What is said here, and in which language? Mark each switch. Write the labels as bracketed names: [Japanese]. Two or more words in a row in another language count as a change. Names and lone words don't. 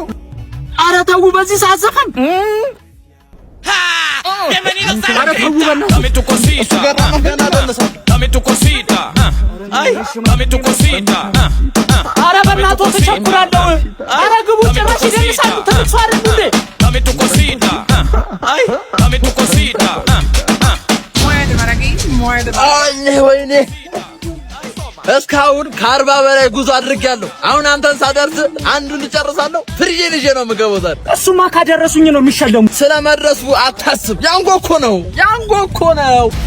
[Amharic] ኧረ ተው፣ በዚህ ሰዓት ዘፈን ኧረ በእናትዎ ተቸኩላለሁ። ኧረ ግቡ፣ ጭራሽ ይደንሳሉ። ትልቅ ሰው አይደሉ እንዴ? [Spanish] Dame tu cosita, ay, dame tu cosita, muérdeme aquí, muérdeme. [Amharic] ወይኔ እስካሁን ከ40 በላይ ጉዞ አድርጌያለሁ። አሁን አንተን ሳደርስ አንዱን ልጨርሳለሁ። ፍሪጄን ይዤ ነው የምገባው ዛሬ። እሱማ ካደረሱኝ ነው የሚሸለሙ። ስለመድረሱ አታስብ። ያንጎ እኮ ነው።